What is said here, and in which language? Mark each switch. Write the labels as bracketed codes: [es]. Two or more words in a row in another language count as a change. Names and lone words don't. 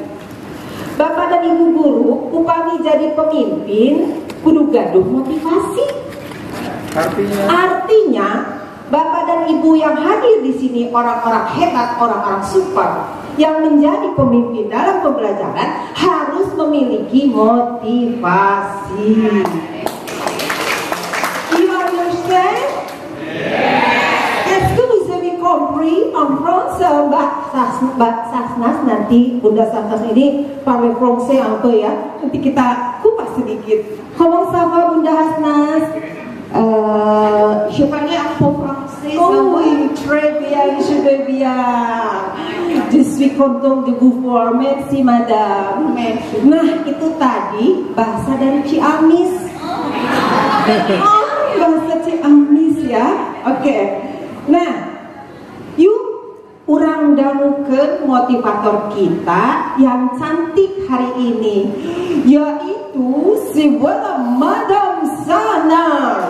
[id] Bapak dan Ibu guru, [su] upami jadi pemimpin, kudu gaduh motivasi. [id] Artinya, Bapak dan Ibu yang hadir di sini orang-orang hebat, orang-orang super, yang menjadi pemimpin dalam pembelajaran harus memiliki motivasi. [en] You understand? [fr] Est-ce que vous avez compris en français, [id] Mbak Sasnas? Nanti Bunda Sasnas ini [fr] parle français un peu [id] ya. Nanti kita kupas sedikit. [fr] Comment ça va Bunda Sasnas? Je parle un peu français. Oh oui, très bien, je vais bien. Je suis content de vous voir. Merci madame. [id] Nah, itu tadi bahasa dari Ciamis. Bahasa Ciamis ya. Oke. Nah, yuk [su] urang dangukeun [id] motivator kita yang cantik hari ini, yaitu si Madam Sahnas.